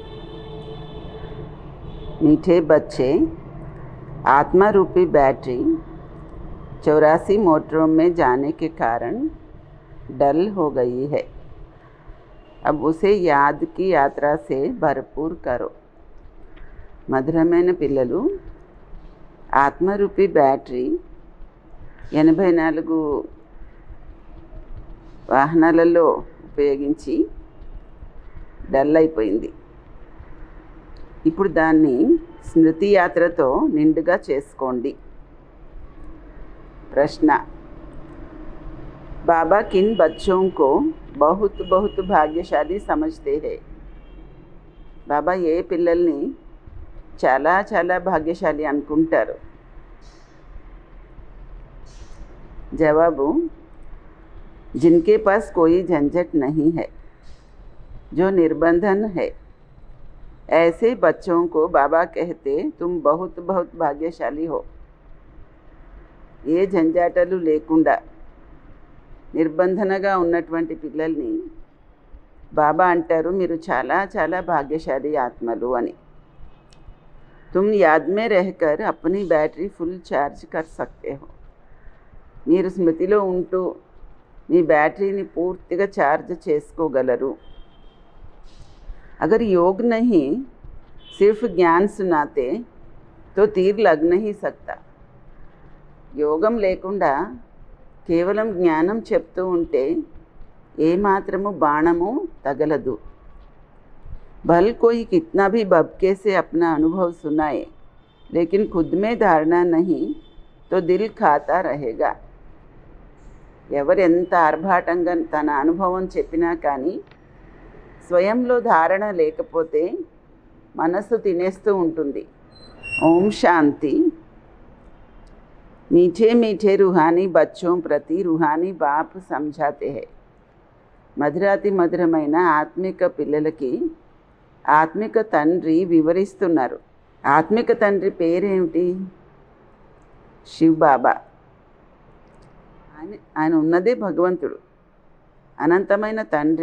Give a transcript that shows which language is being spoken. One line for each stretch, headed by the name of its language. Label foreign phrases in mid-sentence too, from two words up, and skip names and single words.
Hindi: मीठे बच्चे, आत्मा रूपी बैटरी 84 मोटरों में जाने के कारण डल हो गई है। अब उसे याद की यात्रा से भरपूर करो।
Telugu: మధురమైన పిల్లలు, ఆత్మరూపీ బ్యాటరీ 84 వాహనాలలో ఉపయోగించి డల్ అయిపోయింది. ఇప్పుడు దాన్ని స్మృతి యాత్రతో నిండుగా చేసుకోండి.
Hindi: ప్రశ్న: बाबा किन बच्चों को बहुत बहुत भाग्यशाली समझते हैं?
Telugu: బాబా ఏ పిల్లల్ని చాలా చాలా భాగ్యశాలి అనుకుంటారు? జవాబు:
Hindi: जिनके पास कोई झंझट नहीं है, जो निर्बंधन है, ऐसे बच्चों को बाबा कहते तुम बहुत बहुत भाग्यशाली हो।
Telugu: ఏ జంజాటలు లేకుండా నిర్బంధనగా ఉన్నటువంటి పిల్లల్ని బాబా అంటారు మీరు చాలా చాలా భాగ్యశాలి ఆత్మలు అని.
Hindi: तुम याद में रहकर अपनी बैटरी
English: full charge
Hindi: कर सकते हो.
Telugu: మీరు స్మృతిలో ఉంటూ మీ బ్యాటరీని పూర్తిగా ఛార్జ్ చేసుకోగలరు.
Hindi: अगर योग नहीं सिर्फ ज्ञान सुनाते तो तीर लग नहीं सकता.
Telugu: యోగం లేకుండా కేవలం జ్ఞానం చెప్తూ ఉంటే ఏమాత్రము బాణము తగలదు.
Hindi: भल कोई कितना भी बबके से अपना अनुभव सुनाए, लेकिन खुद में धारणा नहीं तो दिल खाता रहेगा.
Telugu: ఎవరెంత ఆర్భాటంగా తన అనుభవం చెప్పినా కానీ స్వయంలో ధారణ లేకపోతే మనసు తినేస్తూ ఉంటుంది. ఓం శాంతి.
Hindi: मीठे मीठे रूहानी बच्चों प्रति रूहानी बाप समझाते हैं.
Telugu: మధురాతి మధురమైన ఆత్మిక పిల్లలకి ఆత్మిక తండ్రి వివరిస్తున్నారు. ఆత్మిక తండ్రి పేరేమిటి? శివ్ బాబా. ఆయన ఉన్నదే భగవంతుడు, అనంతమైన తండ్రి.